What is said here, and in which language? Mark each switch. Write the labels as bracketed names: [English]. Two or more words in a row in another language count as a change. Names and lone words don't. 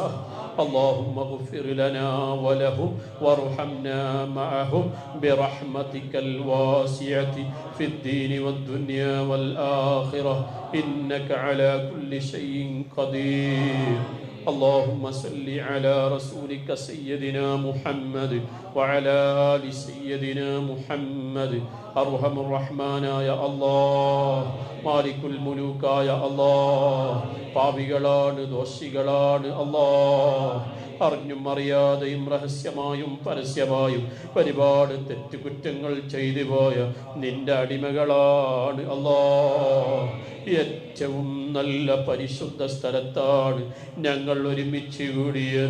[Arabic] اللهم اغفر لنا ولهم وارحمنا معهم برحمتك الواسعة في الدين والدنيا والآخرة إنك على كل شيء قدير. اللهم صل على رسولك سيدنا محمد وعلى آل سيدنا محمد. أرحم الرحمن يا الله مالك الملوك يا الله [Malayalam] പാപികളാണ് ദോഷികളാണ് അല്ലാഹ്. അറിഞ്ഞും അറിയാതെയും രഹസ്യമായും പരസ്യമായും ഒരുപാട് തെറ്റുകുറ്റങ്ങൾ ചെയ്തു പോയ നിന്റെ അടിമകളാണ് അല്ലാഹ്. ഏറ്റവും നല്ല പരിശുദ്ധ സ്ഥലത്താണ് ഞങ്ങൾ ഒരുമിച്ച് കൂടിയത്.